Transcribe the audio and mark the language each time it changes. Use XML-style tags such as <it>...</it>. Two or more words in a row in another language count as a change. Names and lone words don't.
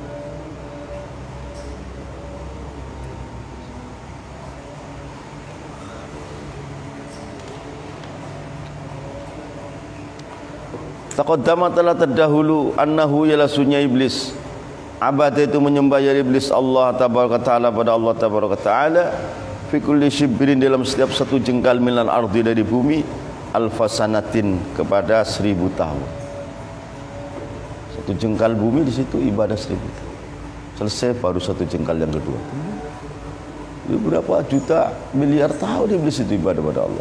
<id>Taqaddama telah terdahulu annahu ialah sunya iblis, abada itu menyembah ya iblis Allah</id> <ar>تبارك تعالى,</ar> <id>pada Allah</id> <ar>تبارك تعالى, في كل شبر,</ar> <id>dalam setiap satu jengkal</id> <ar>من الأرض,</ar> <id>dari bumi, alfasanatin, kepada 1000 tahun. Satu jengkal bumi di situ ibadah 1000 tahun. Selesai baru satu jengkal yang kedua. Itu berapa juta miliar tahun iblis itu ibadah pada Allah.</id>